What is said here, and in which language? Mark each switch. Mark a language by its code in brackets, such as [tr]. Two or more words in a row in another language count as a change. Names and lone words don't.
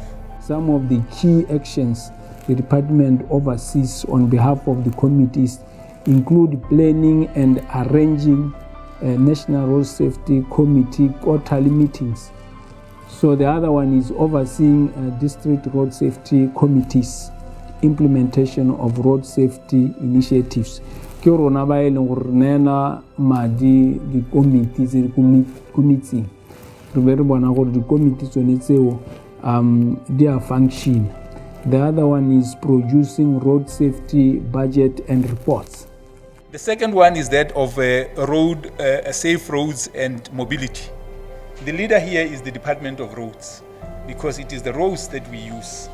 [en] Some of the key actions the department oversees on behalf of the committees include planning and arranging National Road Safety Committee quarterly meetings. So the other one is overseeing district road safety committees, implementation of road safety initiatives. [tn] Ke rona ba e leng gore nena madi di committees di committee re be re bona gore di committees tsone tseo [en] they are function. The other one is producing road safety budget and reports. The second one is that of safe roads and mobility. The leader here is the Department of Roads, because it is the roads that we use.